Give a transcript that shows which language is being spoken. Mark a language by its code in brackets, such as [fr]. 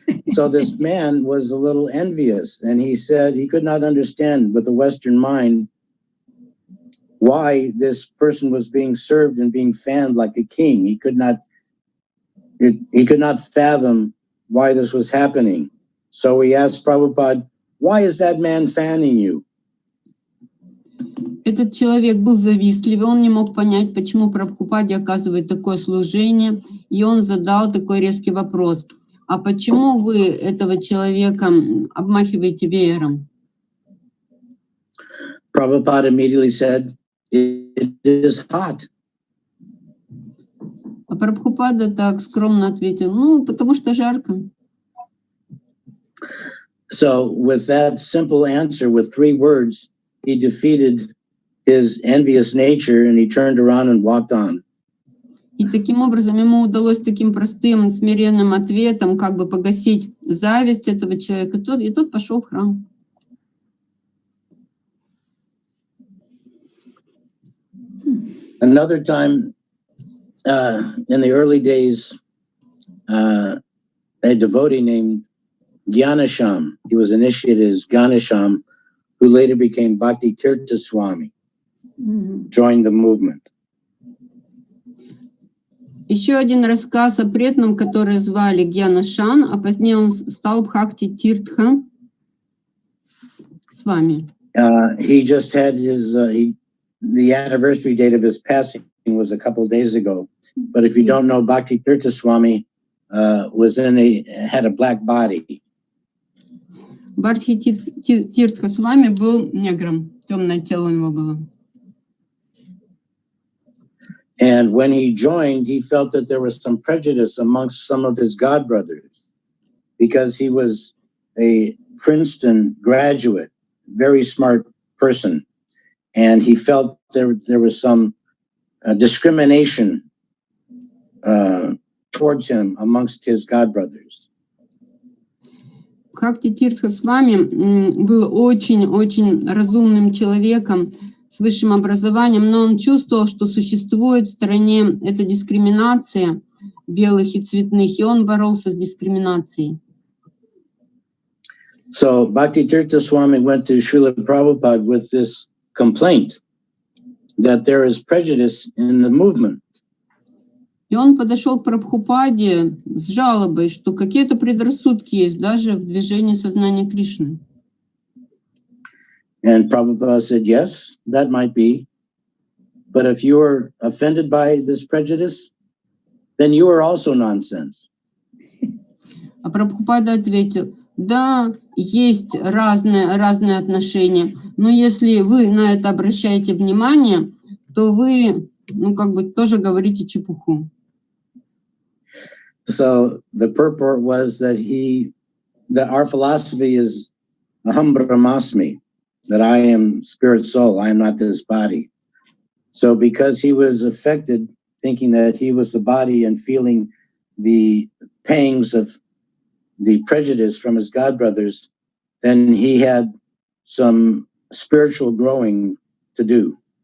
[en] So this man was a little envious, and he said he could not understand with a Western mind why this person was being served and being fanned like a king. He could not fathom why this was happening. So he asked Prabhupada, why is that man fanning you? [ru] Этот человек был завистливый, он не мог понять, почему Прабхупаде оказывает такое служение, и он задал такой резкий вопрос. А почему вы этого человека обмахиваете веером? [en] Prabhupada immediately said, it is hot. [ru] А Прабхупада так скромно ответил, потому что жарко. [en] So with that simple answer, with 3 words, he defeated his envious nature, and he turned around and walked on. [ru] И таким образом ему удалось таким простым, смиренным ответом как бы погасить зависть этого человека, и тот пошел в храм. [en] Another time, in the early days, a devotee named Gyanasham, he was initiated as Gyanasham, who later became Bhakti Tirtha Swami, joined the movement. [ru] Еще один рассказ о преданном, который звали Гьянашан, а позднее он стал Бхакти Тиртха Свами. [en] He just had his, the anniversary date of his passing was a couple of days ago. But if you don't know, Bhakti Tirtha Swami had a black body. [ru] Бхакти Тиртха Свами был негром, темное тело у него было. [en] And when he joined, he felt that there was some prejudice amongst some of his godbrothers because he was a Princeton graduate, very smart person. And he felt there was some discrimination towards him amongst his godbrothers. [ru] Бхакти Тиртха Свами был очень-очень разумным человеком, с высшим образованием, но он чувствовал, что существует в стране эта дискриминация белых и цветных, и он боролся с дискриминацией. [en] So Bhakti Tirtha Swami went to Шриле Прабхупады with this complaint that there is prejudice in the movement. [ru] И он подошел к Прабхупаде с жалобой, что какие-то предрассудки есть даже в движении сознания Кришны. [en] And Prabhupada said, yes, that might be. But if you are offended by this prejudice, then you are also nonsense. [ru] А Прабхупада ответил, да, есть разные отношения, но если вы на это обращаете внимание, то вы, тоже говорите чепуху. [en] So the purport was that our philosophy is [sa] aham brahmasmi, [en] that I am spirit soul, I am not this body. So because he was affected, thinking that he was the body and feeling the pangs of the prejudice from his godbrothers, then he had some spiritual growing to do.